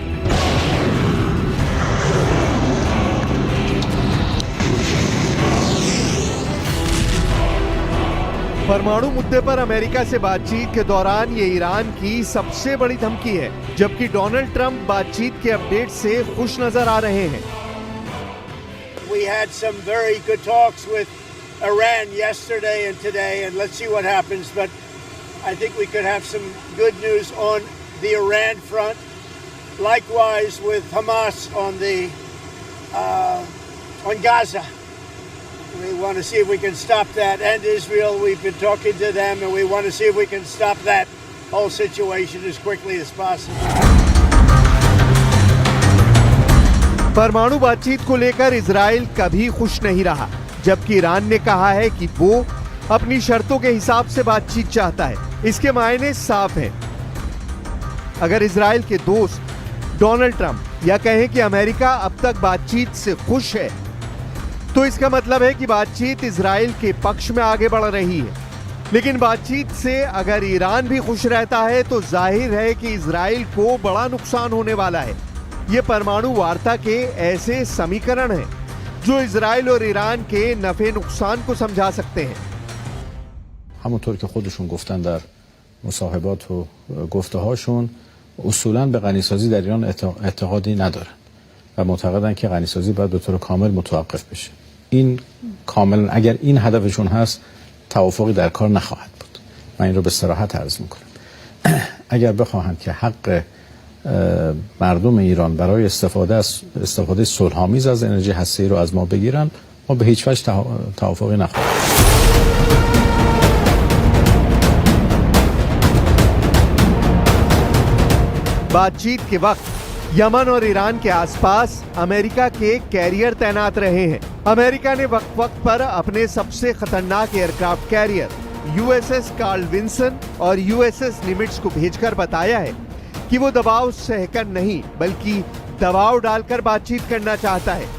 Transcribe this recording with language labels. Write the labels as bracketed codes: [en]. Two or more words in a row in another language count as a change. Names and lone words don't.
[hi] परमाणु मुद्दे पर अमेरिका से बातचीत के दौरान ये ईरान की सबसे बड़ी धमकी है, जबकि डोनाल्ड ट्रंप बातचीत के अपडेट से खुश नजर आ रहे हैं। [en] We had some very good talks with Iran yesterday and today, and let's see what happens. But I think we could have some good news on the Iran front. Likewise with Hamas on Gaza. We want to see if we can stop that. And Israel, we've been talking to them, and we want to see if we can stop that whole situation as quickly as possible. [hi] परमाणु बातचीत को लेकर इजराइल कभी खुश नहीं रहा, जबकि ईरान ने कहा है कि वो अपनी शर्तों के हिसाब से बातचीत चाहता है। इसके मायने साफ हैं। अगर इजराइल के दोस्त डोनाल्ड ट्रंप या कहें कि अमेरिका अब तक बातचीत से खुश है, तो इसका मतलब है कि बातचीत इजराइल के पक्ष में आगे बढ़ रही है। लेकिन बातचीत से अगर ईरान भी खुश रहता है तो जाहिर है कि इजराइल को बड़ा नुकसान होने वाला है। ये परमाणु वार्ता के ऐसे समीकरण हैं जो इजराइल और ईरान के नफे नुकसान को समझा सकते हैं। [fa] همونطور که خودشون گفتن در مصاحبات و گفته هاشون اصولاً به غنیسازی در ایران اعتقادی ندارن و معتقدن که غنیسازی باید به طور کامل متوقف بشه. این کاملا اگر این هدفشون هست توافقی در کار نخواهد بود. من این رو به صراحت عرض میکنم. اگر بخواهند که حق مردم ایران برای استفاده صلح‌آمیز از انرژی هسته‌ای رو از ما بگیرن، ما به هیچ وجه توافقی نخواهیم. [hi] बातचीत के वक्त यमन और ईरान के आसपास अमेरिका के कैरियर तैनात रहे हैं। अमेरिका ने वक्त वक्त पर अपने सबसे खतरनाक [en] aircraft carrier [hi] यूएसएस कार्ल विंसन और यूएसएस निमिट्ज को भेजकर बताया है कि वो दबाव सहकर नहीं बल्कि दबाव डालकर बातचीत करना चाहता है।